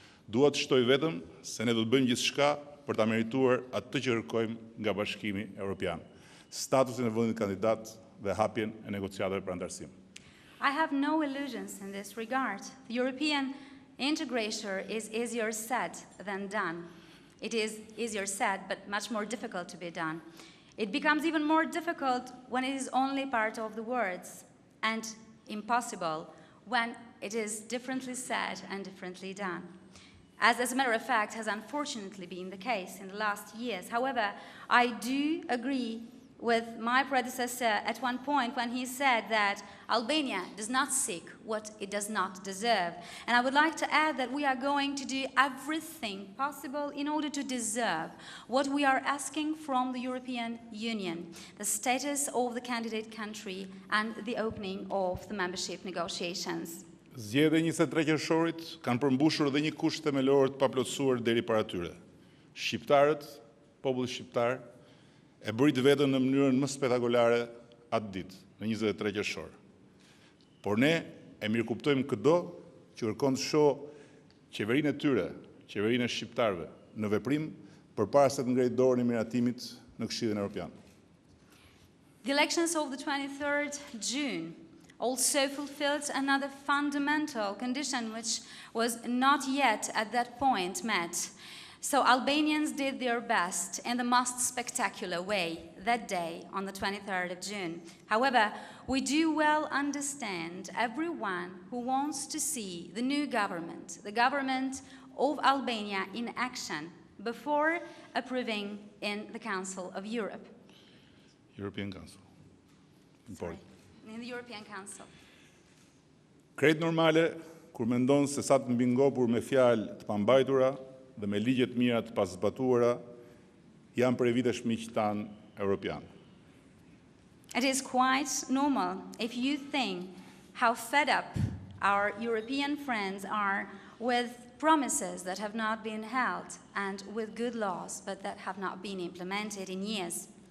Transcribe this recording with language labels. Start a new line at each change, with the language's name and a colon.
Albanian: Dua të shtoj vetëm se ne do të bëjmë gjithçka për ta merituar atë që kërkojmë nga Bashkimi Evropian, statusin e vendit kandidat dhe hapjen e negociatave për antarësim.
English: I have no illusions in this regard. The European integration is easier said than done. It is easier said, but much more difficult to be done. It becomes even more difficult when it is only part of the words, and impossible when it is differently said and differently done. as a matter of fact has unfortunately been the case in the last years. However, I do agree with my predecessor at one point when he said that Albania does not seek what it does not deserve. And I would like to add that we are going to do everything possible in order to deserve what we are asking from the European Union, the status of the candidate country and the opening of the membership negotiations.
Albanian: Zgjedhjet e 23 qershorit kanë përmbushur edhe një kusht themelor të paplotësuar deri para tyre. Shqiptarët, populli shqiptar, e bërit vetën në mënyrën më spektakolare atë ditë, në 23 qershor. Por ne e mirëkuptojmë çdo që kërkon të shohë qeverinë e tyre, qeverinë e shqiptarëve, në veprim përpara se të ngrej dorën e miratimit në Këshillin Evropian.
English: The elections of the 23rd June also fulfilled another fundamental condition which was not yet at that point met. So Albanians did their best in the most spectacular way that day on the 23rd of June. However, we do well understand everyone who wants to see the new government, the government of Albania in action before approving in the Council of Europe. European Council. Important. In the European Council.
Albanian: Krejt normale, kur mendon se sa të mbingopur me fjalë të pambajtura dhe me ligje të mira të pazbatuara, janë prej vitesh miq tan europian.
English: It is quite normal if you think how fed up our European friends are with promises that have not been held and with good laws but that have not been implemented in years.